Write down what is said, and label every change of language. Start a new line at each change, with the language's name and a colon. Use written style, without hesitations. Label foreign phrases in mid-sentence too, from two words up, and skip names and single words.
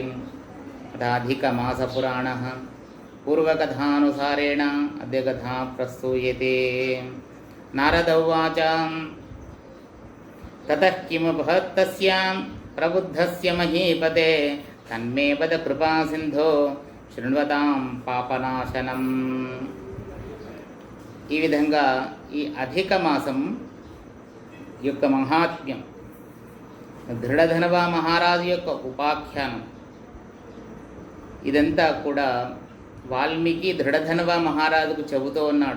Sanskrit: तदाधिकमासपुराणः पूर्वकथानुसारेण अद्य कथा प्रस्तूयते। नारद उवाच ततः किमभवत् तस्य प्रबुद्धस्य महीपते तन्मे वद कृपासिन्धो శృణ్వతాం పాపనాశనం।
Telugu: ఈ విధంగా ఈ అధిక మాసం యొక్క మహాత్మ్యం, దృఢధనవ మహారాజు యొక్క ఉపాఖ్యానం, ఇదంతా కూడా వాల్మీకి దృఢధనవ మహారాజుకు చెబుతూ ఉన్నాడు.